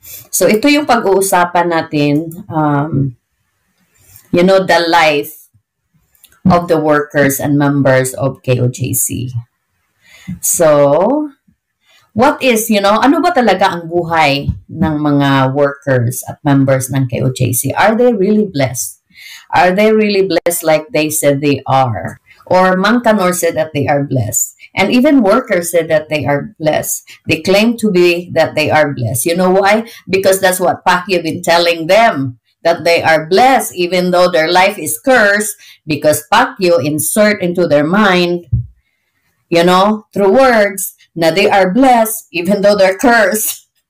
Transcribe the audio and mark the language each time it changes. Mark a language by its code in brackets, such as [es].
[en] So [tl] ito yung pag-uusapan natin, [en] you know, the life of the workers and members of KOJC. So, what is, you know, [tl] ano ba talaga ang buhay ng mga workers at members ng KOJC? [en] Are they really blessed? Are they really blessed like they said they are? Or Mang Kanor said that they are blessed. And even workers said that they are blessed. They claim to be that they are blessed. You know why? Because that's what Pacquiao been telling them, that they are blessed even though their life is cursed, because Pacquiao insert into their mind, you know, through words, na they are blessed even though they're cursed.